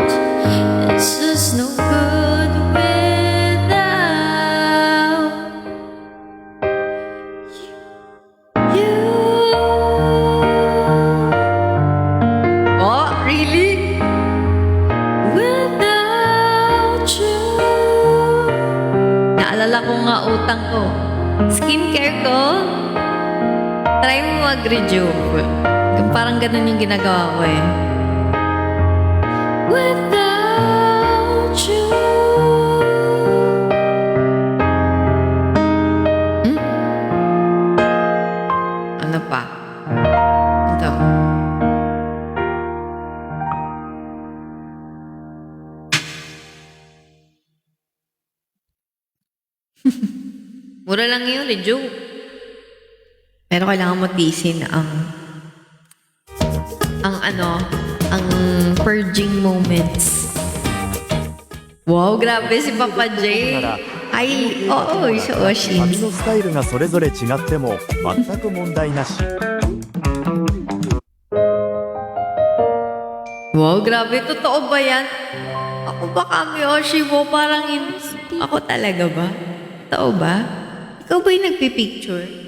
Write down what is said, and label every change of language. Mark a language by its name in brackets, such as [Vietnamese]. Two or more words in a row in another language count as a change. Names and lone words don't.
[English] It's just no good without you. Oh, really? Without you. [Filipino] Naalala ko nga utang ko. Skincare ko, try mo mag-rejuve. Parang ganun yung ginagawa ko eh. [English] Without you. [Filipino] Ano pa? Ito. Mura lang yun, rejuve. Pero kailangan mo tiisin ang [English] purging moments. [Filipino] Wow, grabe si Papa J. Ay, oo, si [Japanese] 髪 Oshin. のスタイルがそれぞれ違っても全く問題なし。 [Filipino] Wow, grabe. Totoo ba yan? Ako ba kami, Oshi mo? Parang ako talaga ba? Totoo ba? Ikaw ba yung nagpipicture?